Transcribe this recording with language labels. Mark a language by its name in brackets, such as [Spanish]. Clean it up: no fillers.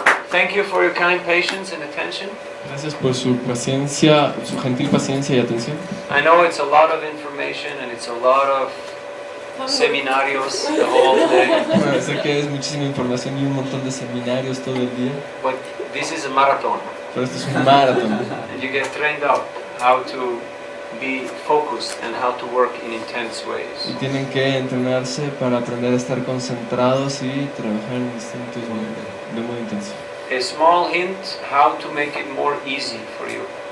[English] Thank you for your kind patience and attention. [Spanish] Gracias por su paciencia, su gentil paciencia y atención. [English] I know it's a lot of information and it's a lot of seminarios the whole day. [Spanish] Bueno, sé que es muchísima información y un montón de seminarios todo el día. [English] But this is a marathon. [Spanish] Pero esto es un maratón. [English] And you get trained up how to be focused and how to work in intense ways. [Spanish] Y tienen que entrenarse para aprender a estar concentrados y trabajar en distintos momentos de modo intenso. [English] A small hint how to make it more easy for you.